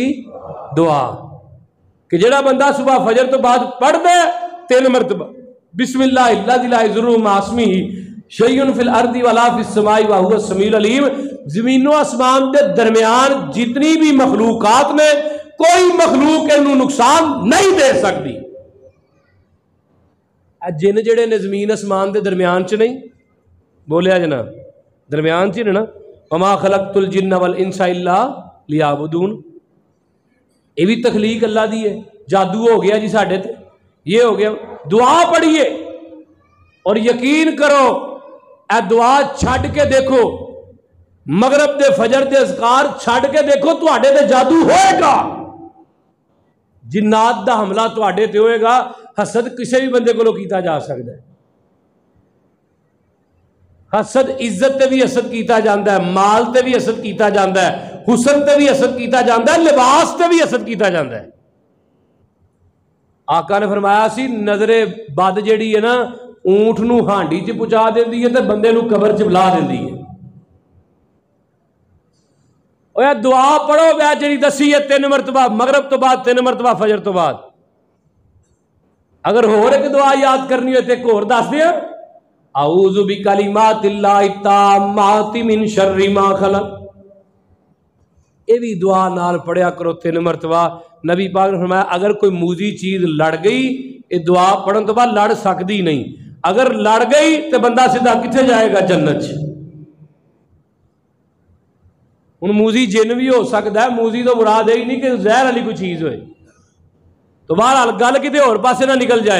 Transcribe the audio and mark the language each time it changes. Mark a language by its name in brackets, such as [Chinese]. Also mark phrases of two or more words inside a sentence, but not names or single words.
[Punjabi] دعا کہ جڑا بندہ صبح فجر تو بعد پڑھ دے 3 مرتبہ [Arabic] بسم اللہ الذی لا یضر مع اسمہ شیء فی الارض ولا فی السماء وهو السمیع العلیم، [Punjabi] زمین و آسمان دے درمیان جتنی بھی مخلوقات نے کوئی مخلوق انہوں نقصان نہیں دے سکتی۔ جن جڑے نے زمین اسمان دے درمیان چ نہیں، بولیا جنا درمیان چ نا، [Arabic] وما خلقت الجن والانس الا لیعبدون، [Punjabi] یہ بھی تخلیق اللہ دی ہے۔ جادو ہو گیا جی ساڈے تے، یہ ہو گیا۔ دعا پڑھیے اور یقین کرو اے دعا چھڈ کے دیکھو، مغرب دے فجر دے اذکار چھڈ کے دیکھو تواڈے تے جادو ہوئے گا، جنات دا حملہ تواڈے تے ہوئے گا۔ حسد کسی بھی بندے کو کیتا جا سکتا ہے، حسد عزت تے بھی حسد کیتا جاندہ ہے، مال تے بھی حسد کیتا جاندہ ہے، حسن تے بھی حسد کیتا جاندہ ہے، لباس تے بھی حسد کیتا جاندہ ہے۔ آقا نے فرمایا سی نظر بد جیڑی ہے نا اونٹ نو ہانڈی چ پہنچا دیندی ہے تے بندے نو قبر چ بلا دیندی ہے۔ اوہ دعا پڑھو بیا جڑی دسی ہے 3 مرتبہ مغرب تو بعد، 3 مرتبہ فجر تو بعد۔ اگر ہور ایک دعا یاد کرنی ہوئے تے ایک اور دس دیا، [Arabic] اعوذ بکلمات اللہ التامات من شر ما خلق، [Punjabi] یہ بھی دعا نال پڑھیا کرو 3 مرتبہ۔ نبی پاک نے فرمایا اگر کوئی موذی چیز لڑ گئی یہ دعا پڑھن تو بعد لڑ سکتی نہیں، اگر لڑ گئی تو بندہ سیدھا کتنے جائے گا؟ جنت۔ ہن موذی جن بھی ہو سکتا ہے، موذی تو مراد ہی نہیں کہ زہر والی کوئی چیز ہوئے، تو بہرحال گل کتے اور پاسے نہ نکل جائے۔